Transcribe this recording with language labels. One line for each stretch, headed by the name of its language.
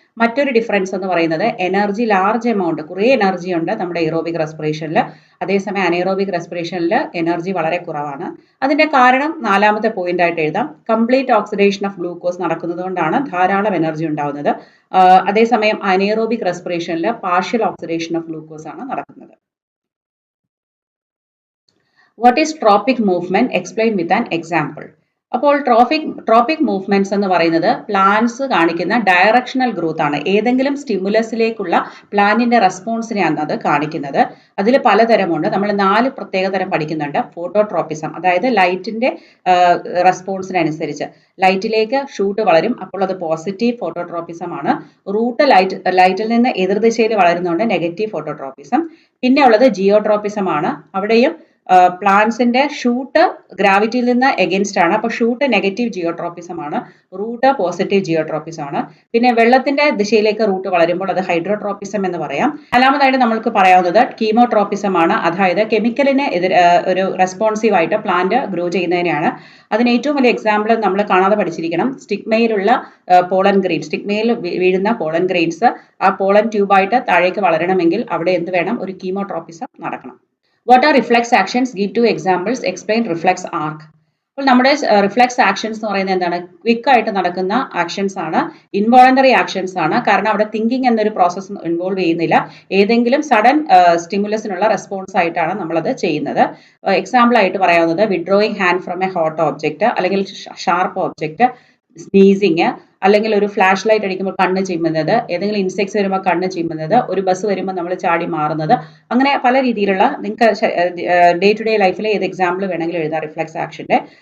Malayalam: മറ്റൊരു ഡിഫറൻസ് എന്ന് പറയുന്നത് എനർജി, ലാർജ് എമൗണ്ട്, കുറേ എനർജി ഉണ്ട് നമ്മുടെ എയ്റോബിക് റെസ്പിറേഷനിൽ, അതേസമയം അനേറോബിക് റെസ്പിറേഷനിൽ എനർജി വളരെ കുറവാണ്. അതിന്റെ കാരണം 4ാമത്തെ പോയിന്റ് ആയിട്ട് എഴുതാം.
English: complete oxidation of glucose
Malayalam: നടക്കുന്നത് കൊണ്ടാണ് ധാരാളം എനർജി ഉണ്ടാവുന്നത്. അതേസമയം anaerobic റെസ്പിറേഷനിൽ
English: partial oxidation of glucose
Malayalam: ആണ് നടക്കുന്നത്.
English: What is tropic movement? Explain with an example.
Malayalam: അപ്പോൾ ട്രോപ്പിക് മൂവ്മെന്റ്സ് എന്ന് പറയുന്നത് പ്ലാന്റ്സ് കാണിക്കുന്ന ഡയറക്ഷണൽ ഗ്രോത്ത് ആണ്. ഏതെങ്കിലും സ്റ്റിമുലസിലേക്കുള്ള പ്ലാന്റിന്റെ റെസ്പോൺസിനെയാണ് അത് കാണിക്കുന്നത്. അതിൽ പലതരമുണ്ട്. നമ്മൾ 4 പ്രത്യേക തരം പഠിക്കുന്നുണ്ട്. ഫോട്ടോട്രോപ്പിസം, അതായത് ലൈറ്റിന്റെ റെസ്പോൺസിനനുസരിച്ച് ലൈറ്റിലേക്ക് ഷൂട്ട് വളരും, അപ്പോൾ അത് പോസിറ്റീവ് ഫോട്ടോട്രോപ്പിസം ആണ്. റൂട്ട് ലൈറ്റിൽ നിന്ന് എതിർദിശയിൽ വളരുന്നതുകൊണ്ട് നെഗറ്റീവ് ഫോട്ടോട്രോപ്പിസം. പിന്നെ ഉള്ളത് ജിയോട്രോപ്പിസം ആണ്. അവിടെയും പ്ലാന്റ്സിന്റെ ഷൂട്ട് ഗ്രാവിറ്റിയിൽ നിന്ന് എഗൻസ്റ്റ് ആണ്, അപ്പോൾ ഷൂട്ട് നെഗറ്റീവ് ജിയോട്രോപ്പിസം ആണ്, റൂട്ട് പോസിറ്റീവ് ജിയോട്രോപ്പിസം ആണ്. പിന്നെ വെള്ളത്തിന്റെ ദിശയിലേക്ക് റൂട്ട് വളരുമ്പോൾ അത് ഹൈഡ്രോട്രോപ്പിസം എന്ന് പറയാം. 4ാമതായിട്ട് നമ്മൾക്ക് പറയാവുന്നത് കീമോട്രോപ്പിസം ആണ്, അതായത് കെമിക്കലിന് ഒരു റെസ്പോൺസീവ് ആയിട്ട് പ്ലാന്റ് ഗ്രോ ചെയ്യുന്നതിനെയാണ്. അതിന് ഏറ്റവും വലിയ എക്സാമ്പിൾ നമ്മൾ കാണാതെ പഠിച്ചിരിക്കണം. സ്റ്റിഗ്മയിലുള്ള പോളൻ ഗ്രെയിൻ, സ്റ്റിഗ്മയിൽ വീഴുന്ന പോളൻ ഗ്രെയിൻസ് ആ പോളൻ ട്യൂബായിട്ട് താഴേക്ക് വളരണമെങ്കിൽ അവിടെ എന്ത് വേണം? ഒരു കീമോട്രോപ്പിസം നടക്കണം.
English: What are reflex actions? Give 2 examples. Explain reflex arc.
Malayalam: അപ്പോൾ നമ്മുടെ റിഫ്ലെക്സ് ആക്ഷൻസ് എന്ന് പറയുന്നത് എന്താണ്? ക്വിക്ക് ആയിട്ട് നടക്കുന്ന ആക്ഷൻസ് ആണ്, ഇൻവോളണ്ടറി ആക്ഷൻസ് ആണ്. കാരണം അവിടെ തിങ്കിങ് എന്നൊരു പ്രോസസ്സ് ഇൻവോൾവ് ചെയ്യുന്നില്ല. ഏതെങ്കിലും സഡൻ സ്റ്റിമുലസിനുള്ള റെസ്പോൺസ് ആയിട്ടാണ് നമ്മളത് ചെയ്യുന്നത്. എക്സാമ്പിൾ ആയിട്ട് പറയാവുന്നത്
English: withdrawing hand from a hot object,
Malayalam: അല്ലെങ്കിൽ ഷാർപ്പ് ഓബ്ജക്റ്റ്, സ്നീസിങ്, അല്ലെങ്കിൽ ഒരു ഫ്ലാഷ് ലൈറ്റ് അടിക്കുമ്പോൾ കണ്ണ് ചിമ്മുന്നത്, ഏതെങ്കിലും ഇൻസെക്ട്സ് വരുമ്പോൾ കണ്ണ് ചിമ്മുന്നത്, ഒരു ബസ് വരുമ്പോൾ നമ്മൾ ചാടി മാറുന്നത്, അങ്ങനെ പല രീതിയിലുള്ള നിങ്ങൾക്ക് ഡേ ടു ഡേ ലൈഫിലെ ഏത് എക്സാമ്പിൾ വേണമെങ്കിലും എഴുതാം റിഫ്ലെക്സ് ആക്ഷന്റെ.